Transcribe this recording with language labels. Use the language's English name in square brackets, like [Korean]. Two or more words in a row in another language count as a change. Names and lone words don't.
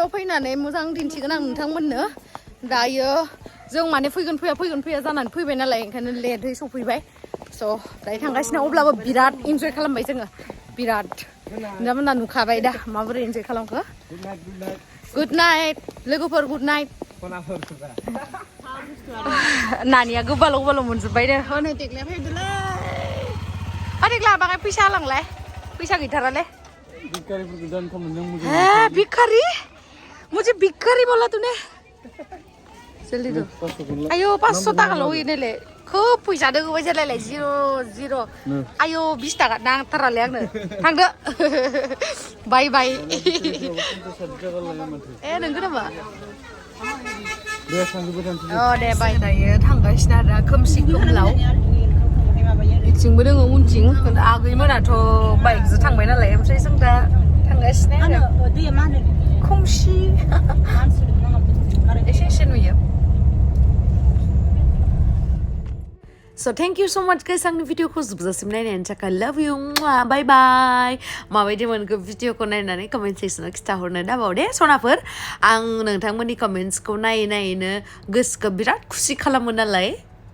[Bodo] फैनानै मोजां दिन्थिगोन आं नोंथांमोननो दायो जों माने फैगोन फैया जानानै फैबाय नालाय ओंखायनो लेटै सफैबाय स' दायो थांगासिनो अब्लाबो बिराद इन्जय खालामबाय जोङो बिराद नोंथांमोना नुखाबाय दा माबोरै इन्जय खालामखो [English] good night [Bodo] लोगोफोर [English] good night [Bodo] नानिया गोबाल' मोनजोब्बाय दे हनै देग्लाय फैदोलै देग्लाय बाङाय फैसा होलांलाय फैसा गैथारालै [Hindi] भिखारि मुझे भिखारी बोला तूने जल्दी दो [Bodo] आयो 500 टाका ल' होयोनोले खोब फैसा दोङो बायजालायलाय जिर' आयो 20 टाका नांथारालै आंनो थांदो [English] bye bye [Bodo] नोंगौ नामा दे बाय दायो थांगासिनो आरो खोमसि खोमलाव इथिंबो दोङो उनथिं आगैमोनाथ' बाइकजों थांबाय नालाय ओमफ्राय जों दा थांगासिनो आरो खोमसि एसे एसे नुयो [English] So thank you so much guys [Bodo] आंनि भिडिअखौ जोबजासिम नायनायनि थाखाय [English] love you bye bye [Bodo] माबायदि मोनखो भिडिअखौ नायनानै कमेन्ट सेक्सनाव खिथाहरनो दाबाव दे सनाफोर आं नोंथांमोननि कमेन्ट्सखौ नायै नायैनो गोसोखौ बिराद खुसि खालामो नालाय